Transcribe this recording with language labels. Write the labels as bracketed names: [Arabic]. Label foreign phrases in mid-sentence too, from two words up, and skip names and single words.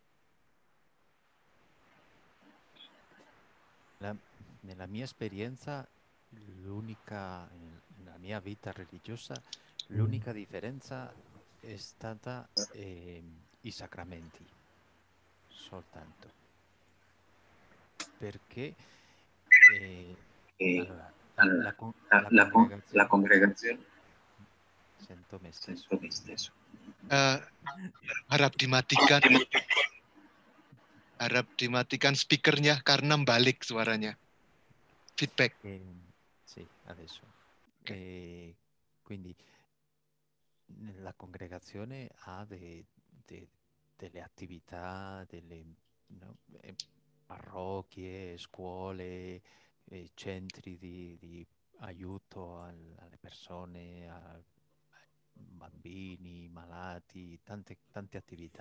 [Italian] Nella mia esperienza, nella mia vita religiosa, l'unica differenza è stata i sacramenti, soltanto. Perché la congregazione... Sento me stesso. [Indonesian] Harap dimatikan speakernya karena balik suaranya. Feedback. [Italian] Sì, adesso. Quindi la congregazione ha delle attività, parrocchie, scuole, centri di aiuto alle persone, ai bambini, malati, tante attività.